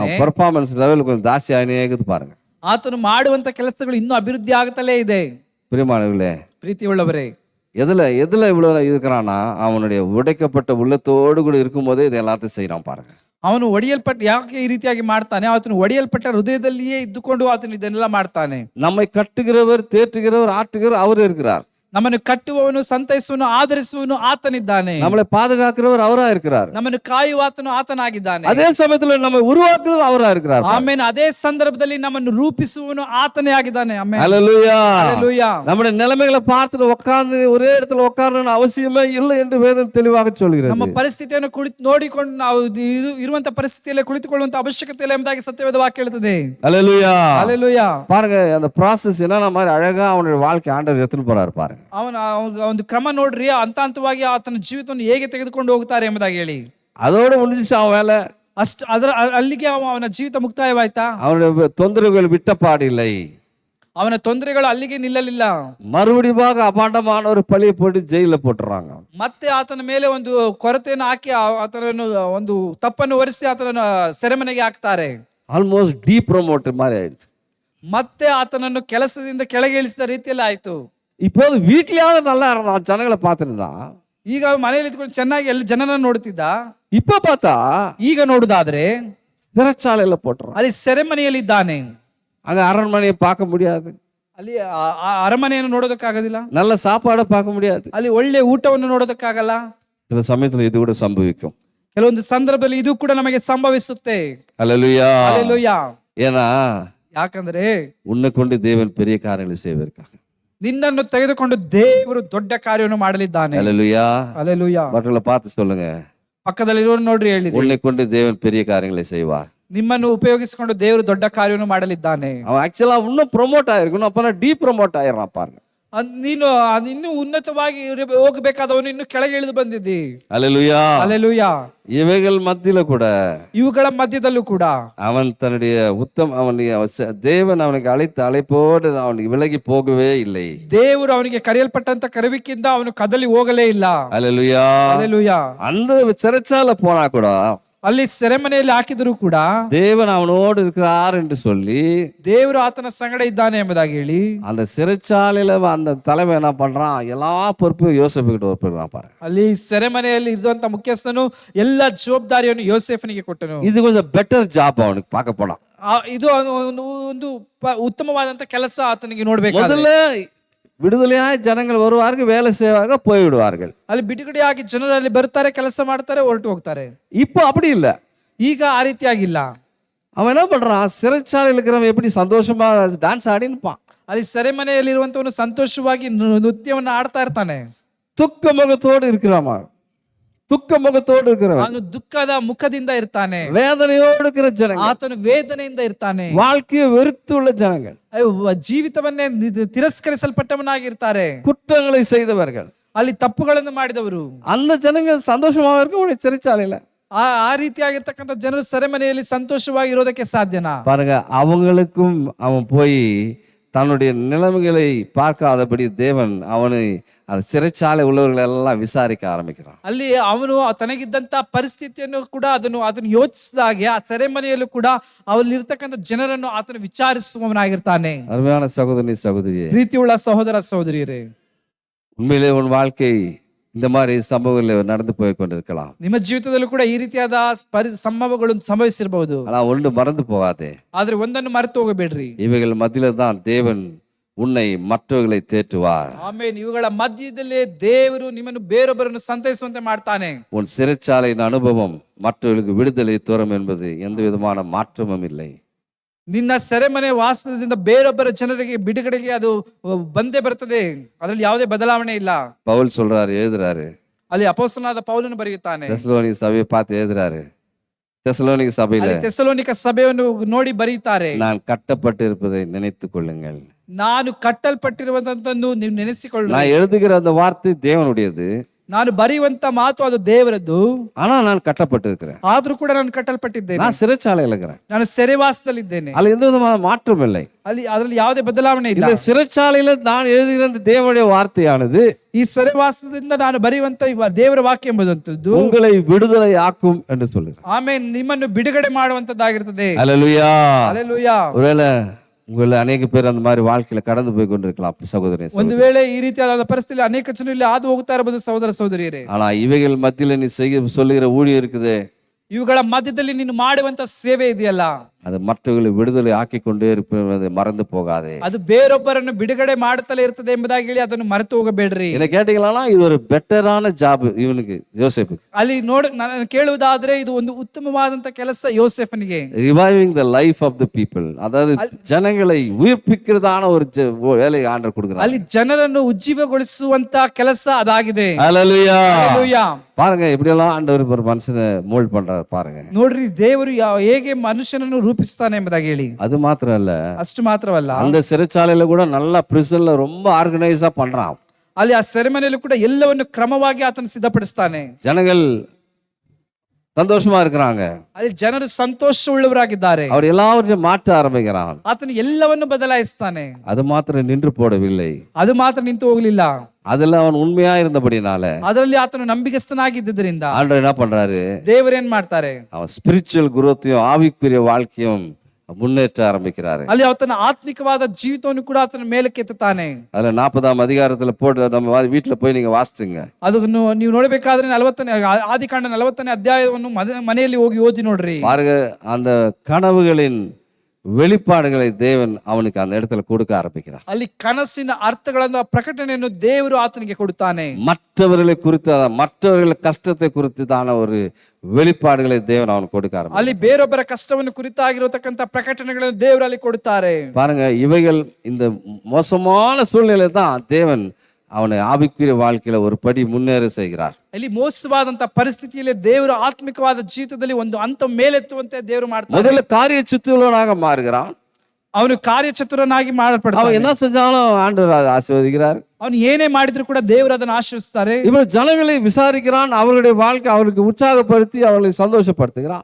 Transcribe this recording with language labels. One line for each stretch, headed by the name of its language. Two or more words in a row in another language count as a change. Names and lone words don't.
English: performance level
Kannada: கொஞ்சம் ಜಾಸ್ತಿ ಆಗಿದೆ பாருங்க. ಆತನು ಮಾಡುವಂತ ಕೆಲಸಗಳು ಇನ್ನೂ ಅಭಿವೃದ್ಧಿ ಆಗುತ್ತಲೇ ಇದೆ.
Tamil: பிரியமானவர்களே,
Kannada: ಪ್ರೀತಿಯುಳ್ಳವರೇ,
Tamil: எதுல இவ்வளவு இருக்கிறான்னா, அவனுடைய உடைக்கப்பட்ட உள்ளத்தோடு கூட இருக்கும் போதே இது எல்லாத்தையும் செய்யறான் பாருங்க.
Kannada: ಅವನು ಒಡೆಯಲ್ಪಟ್ಟ ಯಾಕೆ ಈ ರೀತಿಯಾಗಿ ಮಾಡ್ತಾನೆ, ಆತನು ಒಡೆಯಲ್ಪಟ್ಟ ಹೃದಯದಲ್ಲಿಯೇ ಇದ್ದುಕೊಂಡು ಆತನು ಇದನ್ನೆಲ್ಲ ಮಾಡ್ತಾನೆ.
Tamil: நம்மை கட்டுகிறவர், தேற்றுகிறவர், ஆட்டுகிறவர் அவரே இருக்கிறார்.
Kannada: ನಮ್ಮನ್ನು ಕಟ್ಟುವವನು, ಸಂತೈಸುವನು, ಆಧರಿಸುವನು ಆತನಿದ್ದಾನೆ.
Tamil: நம்மளை பாதுகாக்கிறவர் அவரா இருக்கிறார்.
Kannada: ನಮ್ಮನ್ನು ಕಾಯುವಾತನು ಆತನಾಗಿದ್ದಾನೆ.
Tamil: அதே சமயத்துல நம்ம உருவாக்குறது அவரா இருக்கிறார்.
Kannada: ಆಮೇನ್. ಅದೇ ಸಂದರ್ಭದಲ್ಲಿ ನಮ್ಮನ್ನು ರೂಪಿಸುವನು ಆತನೇ ಆಗಿದ್ದಾನೆ. ಆಮೆನ್.
Tamil: ஹல்லேலூயா.
Kannada: ಹಲ್ಲೆಲೂಯಾ.
Tamil: நம்முடைய நிலைமைகளை பார்த்துட்டு உட்கார்ந்து ஒரே இடத்துல உட்காரணும் அவசியமே இல்லை என்று வேதம் தெளிவாக சொல்கிறது.
Kannada: ನಮ್ಮ ಪರಿಸ್ಥಿತಿಯನ್ನು ನೋಡಿಕೊಂಡು ನಾವು ಇರುವಂತ ಪರಿಸ್ಥಿತಿಯಲ್ಲಿ ಕುಳಿತುಕೊಳ್ಳುವಂತ ಅವಶ್ಯಕತೆ ಇಲ್ಲ ಎಂಬುದಾಗಿ ಸತ್ಯವೇದ ವಾಕ್ಯ ಹೇಳುತ್ತದೆ.
Tamil: ஹல்லேலூயா.
Kannada: ಹಲ್ಲೆಲೂಯಾ.
Tamil: பாருங்க, அந்த ப்ராசஸ் என்னன்னா மாதிரி அழகா அவனுடைய வாழ்க்கை ஆண்டவர் எடுத்துட்டு போறாரு பாருங்க.
Kannada: ಅವನ ಒಂದು ಕ್ರಮ ನೋಡ್ರಿ, ಹಂತವಾಗಿ ಆತನ ಜೀವಿತವನ್ನು ಹೇಗೆ ತೆಗೆದುಕೊಂಡು ಹೋಗ್ತಾರೆ ಎಂಬುದಾಗಿ ಹೇಳಿ.
Tamil: அதோட முடிஞ்சிச்சு அவன் வேலை.
Kannada: ಅಲ್ಲಿಗೆ ಅವನ ಜೀವಿತ ಮುಕ್ತಾಯವಾಯ್ತಾ?
Tamil: அவனுடைய தொந்தரவுகள் விட்ட பாடில்லை.
Kannada: ಅವನ ತೊಂದರೆಗಳು ಅಲ್ಲಿಗೆ ನಿಲ್ಲಲಿಲ್ಲ.
Tamil: மறுபடியும் அபாண்டமான ஒரு பழியை போட்டு ஜெயில போட்டுறாங்க.
Kannada: ಮತ್ತೆ ಆತನ ಮೇಲೆ ಒಂದು ಕೊರತೆಯನ್ನು ಹಾಕಿ ಆತನನ್ನು ಒಂದು ತಪ್ಪನ್ನು ಹೊರಿಸಿ ಆತನನ್ನು ಸೆರೆಮನೆಗೆ ಹಾಕ್ತಾರೆ.
English: almost depromote
Kannada: மாதிரி ಆಯ್ತು. ಮತ್ತೆ ಆತನನ್ನು ಕೆಲಸದಿಂದ ಕೆಳಗೆ ಇಳಿಸಿದ ರೀತಿಯಲ್ಲಿ ಆಯ್ತು.
Tamil: இப்போது வீட்லயாவது நல்லா இருந்தான், ஜனங்களை பார்த்துருந்தான்.
Kannada: ಈಗ ಮನೆಯಲ್ಲಿ ಇದ್ಕೊಂಡು ಚೆನ್ನಾಗಿ ಎಲ್ಲ ಜನರನ್ನ ನೋಡ್ತಿದ್ದ.
Tamil: இப்ப பார்த்தா
Kannada: ಈಗ ನೋಡುದಾದ್ರೆ
Tamil: சிறைச்சாலையில போட்டுறான்.
Kannada: ಅಲ್ಲಿ ಸೆರೆಮನೆಯಲ್ಲಿ ಇದ್ದಾನೆ.
Tamil: அங்க அரண்மனையை பார்க்க முடியாது,
Kannada: ಅಲ್ಲಿ ಅರಮನೆಯನ್ನು ನೋಡೋದಕ್ಕಾಗೋದಿಲ್ಲ,
Tamil: நல்ல சாப்பாடை பார்க்க முடியாது,
Kannada: ಅಲ್ಲಿ ಒಳ್ಳೆ ಊಟವನ್ನು ನೋಡೋದಕ್ಕಾಗಲ್ಲ.
Tamil: சில சமயத்துல இது கூட சம்பவிக்கும்.
Kannada: ಕೆಲವೊಂದು ಸಂದರ್ಭದಲ್ಲಿ ಇದು ಕೂಡ ನಮಗೆ ಸಂಭವಿಸುತ್ತೆ.
Tamil: ஹல்லேலூயா.
Kannada: ಹಲ್ಲೆಲೂಯಾ.
Tamil: ஏன்னா
Kannada: ಯಾಕಂದ್ರೆ
Tamil: உன்னை கொண்டு தேவன் பெரிய காரியங்களை செய்வதற்காக
Kannada: ನಿನ್ನನ್ನು ತೆಗೆದುಕೊಂಡು ದೇವರು ದೊಡ್ಡ ಕಾರ್ಯವನ್ನು ಮಾಡಲಿದ್ದಾನೆ.
Tamil: ஹல்லேலூயா.
Kannada: ಹಲ್ಲೆಲೂಯಾ.
Tamil: மற்றவங்களை பார்த்து சொல்லுங்க,
Kannada: ಪಕ್ಕದಲ್ಲಿರೋರು ನೋಡ್ರಿ, ಹೇಳಿ,
Tamil: உன்னை கொண்டு தேவன் பெரிய காரியங்களை செய்வார்.
Kannada: ನಿಮ್ಮನ್ನು ಉಪಯೋಗಿಸಿಕೊಂಡು ದೇವರು ದೊಡ್ಡ ಕಾರ್ಯವನ್ನು ಮಾಡಲಿದ್ದಾನೆ.
Tamil: அவன் ஆக்சுவலா இன்னும் ப்ரொமோட் ஆயிருக்கணும், அப்பதான் ப்ரொமோட் ஆயிடுறான் பாருங்க.
Kannada: ನೀನು ಇನ್ನೂ ಉನ್ನತವಾಗಿ ಹೋಗಬೇಕಾದವನು ಇನ್ನು ಕೆಳಗೆ ಇಳಿದು ಬಂದಿದ್ದಿ.
Tamil: ஹல்லேலூயா.
Kannada: ಹಲ್ಲೆಲೂಯಾ.
Tamil: இவைகள் மத்தியில கூட
Kannada: ಇವುಗಳ ಮಧ್ಯದಲ್ಲೂ ಕೂಡ
Tamil: அவன் தன்னுடைய தேவன் அவனுக்கு அழைத்த அழைப்போடு அவனுக்கு விலகி போகவே இல்லை.
Kannada: ದೇವರು ಅವನಿಗೆ ಕರೆಯಲ್ಪಟ್ಟಂತ ಕರೆವಿಕಿಂದ ಅವನು ಕದಲಿ ಹೋಗಲೇ ಇಲ್ಲ.
Tamil: ஹல்லேலூயா.
Kannada: ಹಲ್ಲೆಲೂಯಾ.
Tamil: அந்த சிறைச்சாலை போனா கூட,
Kannada: ಅಲ್ಲಿ ಸೆರೆಮನೆಯಲ್ಲಿ ಹಾಕಿದ್ರು ಕೂಡ
Tamil: தேவன் அவனோடு இருக்கிறார் என்று சொல்லி,
Kannada: ದೇವರು ಆತನ ಸಂಗಡ ಇದ್ದಾನೆ ಎಂಬುದಾಗಿ ಹೇಳಿ,
Tamil: அந்த சிறைச்சாலையில அந்த தலைமை என்ன பண்றான், எல்லா பொறுப்பையும் யோசேப்பு கிட்ட ஒப்புக்கிறான் பாருங்க.
Kannada: ಅಲ್ಲಿ ಸೆರೆಮನೆಯಲ್ಲಿ ಇರುವಂತ ಮುಖ್ಯಸ್ಥನು ಎಲ್ಲ ಜವಾಬ್ದಾರಿಯನ್ನು ಯೋಸೇಫನಿಗೆ ಕೊಟ್ಟನು.
Tamil: இது கொஞ்சம்
English: better job
Tamil: அவனுக்கு பார்க்க போனா.
Kannada: ಇದು ಒಂದು ಉತ್ತಮವಾದಂತ ಕೆಲಸ ಆತನಿಗೆ ನೋಡ್ಬೇಕು.
Tamil: முதல்ல விடுதலையாய் ஜனங்கள் வருவார்கள், வேலை செய்வார்கள், போய்விடுவார்கள்.
Kannada: ಅಲ್ಲಿ ಬಿಡುಗಡೆಯಾಗಿ ಜನರಲ್ಲಿ ಬರ್ತಾರೆ, ಕೆಲಸ ಮಾಡ್ತಾರೆ, ಹೊರಟು ಹೋಗ್ತಾರೆ.
Tamil: இப்போ அப்படி இல்ல.
Kannada: ಈಗ ಆ ರೀತಿಯಾಗಿಲ್ಲ.
Tamil: அவன் என்ன பண்றான், சிறைச்சாலையில் இருக்கிறவன் எப்படி சந்தோஷமா டான்ஸ் ஆடினுப்பான்.
Kannada: ಅಲ್ಲಿ ಸೆರೆಮನೆಯಲ್ಲಿರುವಂತವನು ಸಂತೋಷವಾಗಿ ನೃತ್ಯವನ್ನು ಆಡ್ತಾ ಇರ್ತಾನೆ.
Tamil: துக்க முகத்தோடு இருக்கிறாமா, துக்க முகத்தோடு இருக்கிறவன்,
Kannada: ಅವನು ದುಃಖದ ಮುಖದಿಂದ ಇರ್ತಾನೆ.
Tamil: வேதனையோடு இருக்கிற ஜனங்கள்,
Kannada: ಆತನು ವೇದನೆಯಿಂದ ಇರ್ತಾನೆ.
Tamil: வாழ்க்கையை வெறுத்துள்ள ஜனங்கள்,
Kannada: ಜೀವಿತವನ್ನೇ ತಿರಸ್ಕರಿಸಲ್ಪಟ್ಟವನಾಗಿರ್ತಾರೆ.
Tamil: குற்றங்களை செய்தவர்கள்,
Kannada: ಅಲ್ಲಿ ತಪ್ಪುಗಳನ್ನು ಮಾಡಿದವರು,
Tamil: அந்த ஜனங்கள் சந்தோஷமாக இருக்க முடியும் சிறைச்சாலையில.
Kannada: ಆ ರೀತಿಯಾಗಿರ್ತಕ್ಕಂಥ ಜನರು ಸೆರೆಮನೆಯಲ್ಲಿ ಸಂತೋಷವಾಗಿ ಇರೋದಕ್ಕೆ ಸಾಧ್ಯನಾ?
Tamil: பாருங்க, அவங்களுக்கும் அவன் போய் தன்னுடைய நிலைமைகளை பார்க்காதபடி தேவன் அவனை அந்த சிறைச்சாலை உள்ளவர்கள் எல்லாம் விசாரிக்க ஆரம்பிக்கிறான்.
Kannada: ಅಲ್ಲಿ ಅವನು ತನಗಿದ್ದಂತ ಪರಿಸ್ಥಿತಿಯನ್ನು ಕೂಡ ಅದನ್ನು ಯೋಚಿಸಿದಾಗೆ ಆ ಸೆರೆಮನೆಯಲ್ಲೂ ಕೂಡ ಅವರಲ್ಲಿರ್ತಕ್ಕಂಥ ಜನರನ್ನು ಆತನು ವಿಚಾರಿಸುವವನಾಗಿರ್ತಾನೆ.
Tamil: அருமையான சகோதரி சகோதரியே,
Kannada: ಪ್ರೀತಿಯುಳ್ಳ ಸಹೋದರ ಸಹೋದರಿಯರೇ,
Tamil: உண்மையிலே உன் வாழ்க்கை இந்த மாதிரி சம்பவங்கள் நடந்து போய் கொண்டிருக்கலாம்.
Kannada: ನಿಮ್ಮ ಜೀವಿತದಲ್ಲೂ ಕೂಡ ಈ ರೀತಿಯಾದ ಸಂಭವಗಳು ಸಂಭವಿಸಿರಬಹುದು.
Tamil: ஆனா ஒன்று மறந்து போகாதே,
Kannada: ಆದ್ರೆ ಒಂದನ್ನು ಮರೆತು ಹೋಗಬೇಡ್ರಿ.
Tamil: இவைகள் மத்தியில தான் தேவன் உன்னை மற்றவர்களை தேற்றுவார்.
Kannada: ಆಮೇನ್. ಇವುಗಳ ಮಧ್ಯದಲ್ಲೇ ದೇವರು ನಿಮ್ಮನ್ನು ಬೇರೊಬ್ಬರನ್ನು ಸಂತೈಸುವಂತೆ ಮಾಡ್ತಾನೆ.
Tamil: உன் சிறைச்சாலையின் அனுபவம் மற்றவர்களுக்கு விடுதலை தூரம் என்பது எந்த விதமான மாற்றமும் இல்லை.
Kannada: ನಿನ್ನ ಸೆರೆಮನೆ ವಾಸದಿಂದ ಬೇರೊಬ್ಬರ ಜನರಿಗೆ ಬಿಡುಗಡೆಗೆ ಅದು ಬಂದೇ ಬರ್ತದೆ. ಅದರಲ್ಲಿ ಯಾವುದೇ ಬದಲಾವಣೆ ಇಲ್ಲ.
Tamil: பவுல் சொல்றாரு, எழுதுறாரு,
Kannada: ಅಲ್ಲಿ ಅಪೊಸ್ತಲನಾದ ಪೌಲನು ಬರೆಯುತ್ತಾನೆ.
Tamil: தெசலோனிக சபையை பார்த்து எழுதுறாரு. தெசலோனிக சபையில
Kannada: ತೆಸಲೋನಿಕ ಸಭೆಯನ್ನು ನೋಡಿ ಬರೆಯುತ್ತಾರೆ,
Tamil: நான் கட்டப்பட்டு இருப்பதை நினைத்துக் கொள்ளுங்கள்.
Kannada: ನಾನು ಕಟ್ಟಲ್ಪಟ್ಟಿರುವಂತದ್ದನ್ನು ನೀವು ನೆನೆಸಿಕೊಳ್ಳಿ.
Tamil: நான் எழுதுகிற அந்த வார்த்தை தேவனுடையது,
Kannada: ನಾನು ಬರೆಯುವಂತ ಮಾತು ಅದು ದೇವರದ್ದು.
Tamil: ஆனா நான் கட்டப்பட்டு இருக்கிறேன்.
Kannada: ಆದ್ರೂ ಕೂಡ ನಾನು ಕಟ್ಟಲ್ಪಟ್ಟಿದ್ದೇನೆ.
Tamil: நான் சிறைச்சாலையில் இருக்கிறேன்.
Kannada: ನಾನು ಸೆರೆವಾಸದಲ್ಲಿದ್ದೇನೆ.
Tamil: அதுல எந்த விதமான மாற்றம் இல்லை.
Kannada: ಅದರಲ್ಲಿ ಯಾವುದೇ ಬದಲಾವಣೆ ಇಲ್ಲ.
Tamil: இந்த சிறைச்சாலையில நான் எழுதுகிற அந்த தேவனுடைய வார்த்தையானது
Kannada: ಈ ಸೆರೆವಾಸದಿಂದ ನಾನು ಬರೆಯುವಂತ ದೇವರ ವಾಕ್ಯ ಎಂಬುದಂತದ್ದು
Tamil: உங்களை விடுதலை ஆக்கும் என்று சொல்லுகிறேன்.
Kannada: ಆಮೇಲೆ ನಿಮ್ಮನ್ನು ಬಿಡುಗಡೆ ಮಾಡುವಂತದ್ದಾಗಿರ್ತದೆ.
Tamil: அல்லேலூயா.
Kannada: ಹಲ್ಲೆಲೂಯಾ.
Tamil: ஒருவேளை உங்களை அநேக பேர் அந்த மாதிரி வாழ்க்கையில கடந்து போய் கொண்டிருக்கலாம் சகோதரன்.
Kannada: ಒಂದು ವೇಳೆ ಈ ರೀತಿಯಾದ ಪರಿಸ್ಥಿತಿ ಅನೇಕ ಜನರು ಇಲ್ಲಿ ಹಾದು ಹೋಗ್ತಾ ಇರಬಹುದು ಸಹೋದರ ಸಹೋದರಿಯರೇ.
Tamil: ஆனா இவைகள் மத்தியில நீ சொல்லுகிற ஊழியம் இருக்குது,
Kannada: ಇವುಗಳ ಮಧ್ಯದಲ್ಲಿ ನೀನು ಮಾಡುವಂತ ಸೇವೆ ಇದೆಯಲ್ಲ,
Tamil: அது மற்றவர்களை விடுதலை ஆக்கி கொண்டே இருப்பதை மறந்து போகாதே.
Kannada: ಅದು ಬೇರೊಬ್ಬರನ್ನು ಬಿಡುಗಡೆ ಮಾಡುತ್ತಲೇ ಇರ್ತದೆ ಎಂಬುದಾಗಿ ಹೇಳಿ ಅದನ್ನು ಮರೆತು ಹೋಗಬೇಡ್ರಿ.
Tamil: என்ன கேட்டீங்களா, இது ஒரு
English: better job
Tamil: இவனுக்கு, யோசேப்புக்கு.
Kannada: ಅಲ್ಲಿ ನಾನು ಕೇಳುವುದಾದ್ರೆ ಇದು ಒಂದು ಉತ್ತಮವಾದಂತ ಕೆಲಸ ಯೋಸೇಫನಿಗೆ.
English: reviving the life of the people,
Tamil: அதாவது ஜனங்களை உயிர்ப்பிக்கிறதான ஒரு வேலை ஆண்டவர் கொடுக்கிறார்.
Kannada: ಅಲ್ಲಿ ಜನರನ್ನು ಉಜ್ಜೀವಗೊಳಿಸುವಂತ ಕೆಲಸ ಅದಾಗಿದೆ.
Tamil: ஹல்லேலூயா.
Kannada: ಹಲ್ಲೆಲೂಯಾ.
Tamil: பாருங்க இப்படி எல்லாம் ஆண்டவர் ஒரு மனுஷனை மோல்ட் பண்றாரு பாருங்க.
Kannada: ನೋಡ್ರಿ ದೇವರು ಹೇಗೆ ಮನುಷ್ಯನನ್ನು ರೂಪಿಸ್ತಾನೆ ಎಂಬುದಾಗಿ ಹೇಳಿ.
Tamil: அது மாத்திரம் இல்ல,
Kannada: ಅಷ್ಟು ಮಾತ್ರವಲ್ಲ,
Tamil: அந்த சிறைச்சாலையில கூட நல்லா பிரிசன்ல ரொம்ப ஆர்கனைஸா பண்றான்.
Kannada: ಅಲ್ಲಿ ಆ ಸೆರೆಮನೆಯಲ್ಲೂ ಕೂಡ ಎಲ್ಲವನ್ನು ಕ್ರಮವಾಗಿ ಆತನು ಸಿದ್ಧಪಡಿಸ್ತಾನೆ.
Tamil: ஜனங்கள் சந்தோஷமா இருக்கிறாங்க,
Kannada: ಅಲ್ಲಿ ಜನರು ಸಂತೋಷವುಳ್ಳವರಾಗಿದ್ದಾರೆ.
Tamil: அவர் எல்லாவற்றையும் மாற்ற ஆரம்பிக்கிறான்.
Kannada: ಆತನು ಎಲ್ಲವನ್ನು ಬದಲಾಯಿಸ್ತಾನೆ.
Tamil: அது மாத்திரம் நின்று போடவில்லை,
Kannada: ಅದು ಮಾತ್ರ ನಿಂತು ಹೋಗಲಿಲ್ಲ.
Tamil: அதுல அவன் உண்மையா இருந்தபடினால
Kannada: ಅದರಲ್ಲಿ ಆತನು ನಂಬಿಕಸ್ಥನಾಗಿದ್ದರಿಂದ
Tamil: ஆண்டவர் என்ன பண்றாரு,
Kannada: ದೇವರೇನ್ ಮಾಡ್ತಾರೆ,
Tamil: அவன்
English: spiritual growth
Tamil: ஆவிக்குரிய வாழ்க்கையும் முன்னேற்ற ஆரம்பிக்கிறாரு.
Kannada: ಅಲ್ಲಿ ಆತನ ಆತ್ಮಿಕವಾದ ಜೀವಿತವನ್ನು ಕೂಡ ಆತನ ಮೇಲಕ್ಕೆ ಎತ್ತುತ್ತಾನೆ.
Tamil: அதுல 40ஆம் அதிகாரத்துல போட்டு நம்ம வீட்டுல போய் நீங்க வாசிச்சுங்க.
Kannada: ಅದನ್ನು ನೀವು ನೋಡಬೇಕಾದ್ರೆ 40ನೇ ಆದಿಕಾಂಡ 40ನೇ ಅಧ್ಯಾಯವನ್ನು ಮನೆಯಲ್ಲಿ ಹೋಗಿ ಓದಿ ನೋಡ್ರಿ.
Tamil: பாருங்க, அந்த கனவுகளின் வெளிப்பாடுகளை தேவன் அவனுக்கு அந்த இடத்துல கொடுக்க ஆரம்பிக்கிறார்.
Kannada: ಅಲ್ಲಿ ಕನಸಿನ ಅರ್ಥಗಳನ್ನ ಪ್ರಕಟಣೆಯನ್ನು ದೇವರು ಆತನಿಗೆ ಕೊಡುತ್ತಾನೆ.
Tamil: மற்றவர்களை குறித்து, மற்றவர்கள் கஷ்டத்தை குறித்துதான ஒரு வெளிப்பாடுகளை தேவன் அவனுக்கு கொடுக்க ஆரம்பிக்கிறார்.
Kannada: ಅಲ್ಲಿ ಬೇರೊಬ್ಬರ ಕಷ್ಟವನ್ನು ಕುರಿತಾಗಿರತಕ್ಕಂತ ಪ್ರಕಟಣೆಗಳನ್ನು ದೇವರು ಅಲ್ಲಿ ಕೊಡುತ್ತಾರೆ.
Tamil: பாருங்க, இவைகள் இந்த மோசமான சூழ்நிலை தான் தேவன் அவனை ஆவிக்குரிய வாழ்க்கையில ஒரு படி முன்னேற செய்கிறார்.
Kannada: ಇಲ್ಲಿ ಮೋಸವಾದಂತ ಪರಿಸ್ಥಿತಿಯಲ್ಲಿ ದೇವರು ಆತ್ಮಿಕವಾದ ಜೀವಿತದಲ್ಲಿ ಒಂದು ಹಂತ ಮೇಲೆತ್ತುವಂತೆ ದೇವರು ಮಾಡ್ತಾರೆ.
Tamil: முதல்ல காரிய சித்துள்ளவனாக மாறுகிறான்.
Kannada: ಅವನು ಕಾರ್ಯಚತುರನಾಗಿ
Tamil: அவன்
Kannada: ಮಾಡಲ್ಪಡ್ತಾನೆ.
Tamil: என்ன செஞ்சாலும் ஆண்டவர் ஆசீர்வதிக்கிறார்.
Kannada: ಅವನು ಏನೇ ಮಾಡಿದ್ರು ಕೂಡ ದೇವರು ಅದನ್ನು ಆಶೀರ್ವದಿಸ್ತಾರೆ.
Tamil: இவன் ஜனங்களை விசாரிக்கிறான், அவர்களுடைய வாழ்க்கை அவர்களுக்கு உற்சாகப்படுத்தி அவர்களை சந்தோஷப்படுத்துகிறான்.